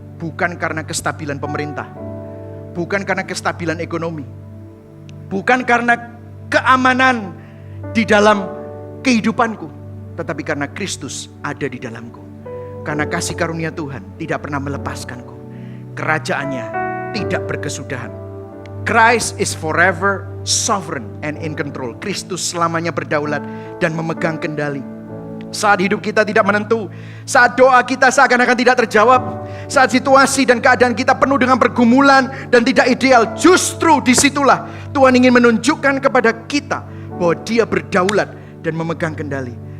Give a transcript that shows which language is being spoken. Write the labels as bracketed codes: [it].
[id] Bukan karena kestabilan pemerintah, bukan karena kestabilan ekonomi, bukan karena keamanan di dalam kehidupanku, tetapi karena Kristus ada di dalamku. Karena kasih karunia Tuhan tidak pernah melepaskanku. Kerajaannya tidak berkesudahan. [en] Christ is forever sovereign and in control. [id] Kristus selamanya berdaulat dan memegang kendali. Saat hidup kita tidak menentu, saat doa kita seakan-akan tidak terjawab, saat situasi dan keadaan kita penuh dengan pergumulan dan tidak ideal, justru disitulah Tuhan ingin menunjukkan kepada kita bahwa Dia berdaulat dan memegang kendali.